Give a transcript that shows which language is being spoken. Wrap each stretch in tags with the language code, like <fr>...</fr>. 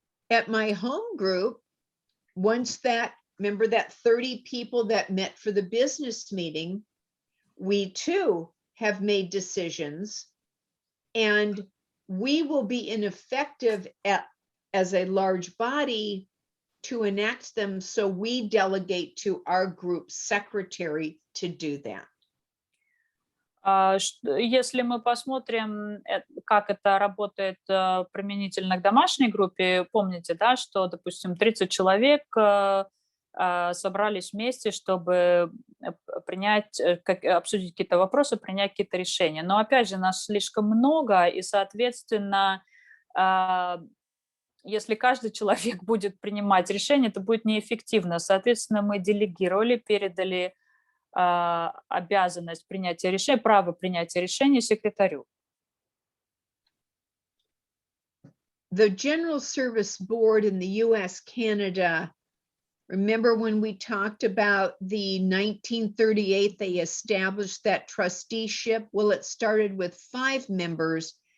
<en>At my home group, remember that 30 people that met for the business meeting, we too have made decisions, and we will be ineffective as a large body to enact them, so we delegate to our group secretary to do that.</en> <ru>Если мы посмотрим, как это работает применительно к домашней группе, помните, да, что, допустим, 30 человек собрались вместе, чтобы обсудить какие-то вопросы, принять какие-то решения. Но, опять же, нас слишком много, и, соответственно, если каждый человек будет принимать решения, это будет неэффективно. Соответственно, мы делегировали, передали обязанность принятия решения, право принятия решения секретарю.</ru> <en>The General Service Board in the US, Canada, remember when we talked about the 1938, they established that trusteeship? Well, it started with 5 members.</en>